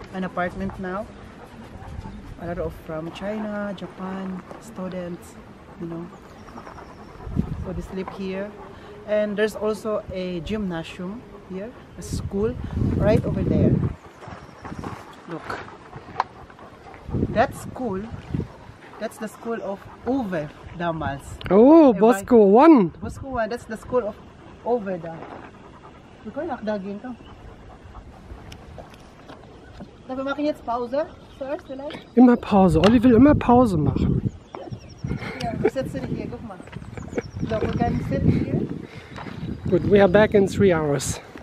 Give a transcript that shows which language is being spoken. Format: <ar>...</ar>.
<en>A lot of from China, Japan students, you know. So they sleep here. And there's also a gymnasium here, a school right over there. Look. That school, that's the school of Uwe damals. Oh, Bosco 1! Bosco 1, that's the school of Uwe da.</en> <de>Wir können auch da gehen, komm. Na, wir machen jetzt Pause. Zuerst vielleicht? Immer Pause. Olli will immer Pause machen. Ja, wir setzen dich hier, guck mal.</de> <en>Look, we can sit here. Good, we are back in 3 hours.</en>